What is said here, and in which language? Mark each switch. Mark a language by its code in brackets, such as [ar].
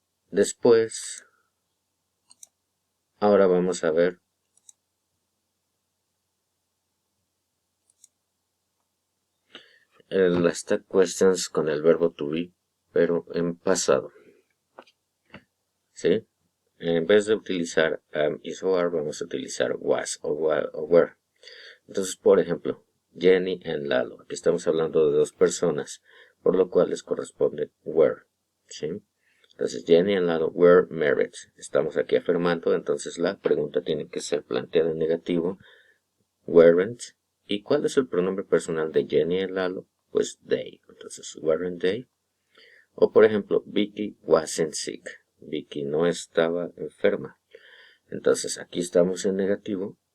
[es] Después, ahora vamos a ver las tag questions con el verbo to be, pero en pasado. ¿Sí? En vez de utilizar [en] is or are, [es] vamos a utilizar was o were. Entonces, por ejemplo, Jenny y Lalo. Aquí estamos hablando de dos personas, por lo cual les corresponde were. ¿Sí? Entonces, Jenny y Lalo [en] were married. [es] Estamos aquí afirmando, entonces la pregunta tiene que ser planteada en negativo. Weren't. ¿Y cuál es el pronombre personal de Jenny y Lalo? Pues they. [en] Entonces, weren't they? [es] O por ejemplo, [en] Vicky wasn't sick. [es] Vicky no estaba enferma. Entonces, aquí estamos en negativo.